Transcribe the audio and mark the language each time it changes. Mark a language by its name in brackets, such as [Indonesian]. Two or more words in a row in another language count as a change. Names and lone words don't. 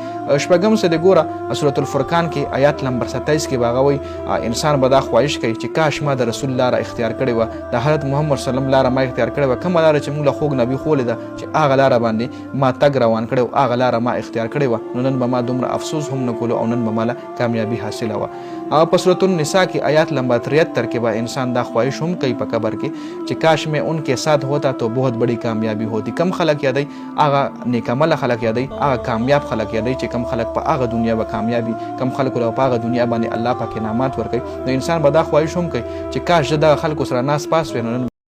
[Pashto] شپږم څه دی ګوره سورة الفرقان کې آیات نمبر 27 کې به هغه وایي انسان به دا خواهش کوي چې کاش ما د رسول لاره اختیار کړې وه، د حضرت محمد صلی الله علیه وسلم لاره ما اختیار کړې وه، کومه لاره چې موږ له خوږ نبي ښولې ده چې هغه لاره باندې ما تګ روان کړی و، هغه لاره ما اختیار کړې وه، نو نن به ما دومره افسوس هم نه کولو او نن به ماله کامیابي حاصله وه. او په سورة النساء کې آیات نمبر 73 کې به انسان دا خواهش هم کوي په قبر کې چې [Urdu] کاش میں ان کے ساتھ ہوتا تو بہت بڑی کامیابی ہوتی. [Pashto] کم خلق یادی هغه نیکعمله خلق یادی، هغه کامیاب خلق یادی چې کم خلق په هغه دنیا به کامیابی، کم خلق له په هغه دنیا باندې الله پاک انعامات ورکوي. نو انسان به دا خواهش هم کوي چې کاش زه دغه خلکو سره ناس پاس وی، نو